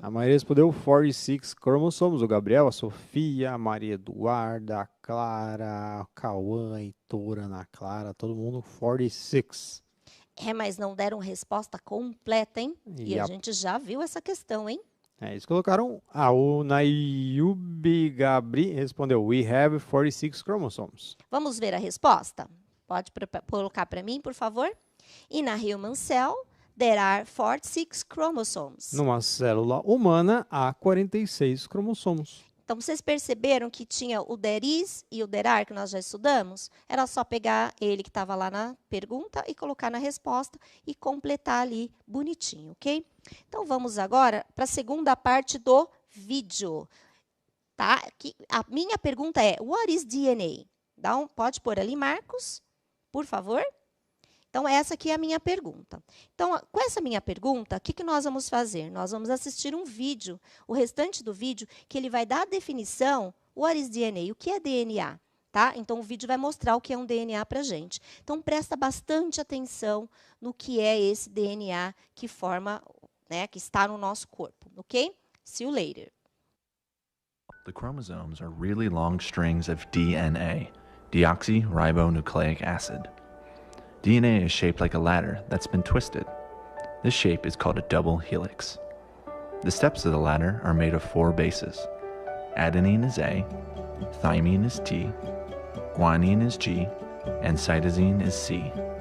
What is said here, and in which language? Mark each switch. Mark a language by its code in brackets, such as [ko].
[pt] A maioria respondeu 46 cromossomos. O Gabriel, a Sofia, a Maria Eduarda, a Clara, a Cauã, a Heitora, a Ana Clara, todo mundo 46. Mas não deram resposta completa, hein? E a gente já viu essa questão, hein? Eles colocaram... o Nayubi Gabri respondeu, [en] we have 46 chromosomes. [pt] Vamos ver a resposta? Pode colocar para mim, por favor? [en] In a human cell, there are 46 chromosomes. [pt] Numa célula humana, há 46 cromossomos. Então, vocês perceberam que tinha o there is e o there are, que nós já estudamos? Era só pegar ele que estava lá na pergunta e colocar na resposta e completar ali bonitinho, ok? Então, vamos agora para a segunda parte do vídeo. Tá? A minha pergunta é, [en] what is DNA? [pt] Pode pôr ali, Marcos, por favor? Então, essa aqui é a minha pergunta. Então, com essa minha pergunta, o que nós vamos fazer? Nós vamos assistir um vídeo, o restante do vídeo, que ele vai dar a definição, [en] what is DNA? [pt] O que é DNA? Tá? Então, o vídeo vai mostrar o que é um DNA para a gente. Então, presta bastante atenção no que é esse DNA que forma, né, que está no nosso corpo, ok? [en] See you later. The chromosomes are really long strings of DNA, deoxyribonucleic acid. DNA is shaped like a ladder that's been twisted. This shape is called a double helix. The steps of the ladder are made of 4 bases. Adenine is A, thymine is T, guanine is G, and cytosine is C.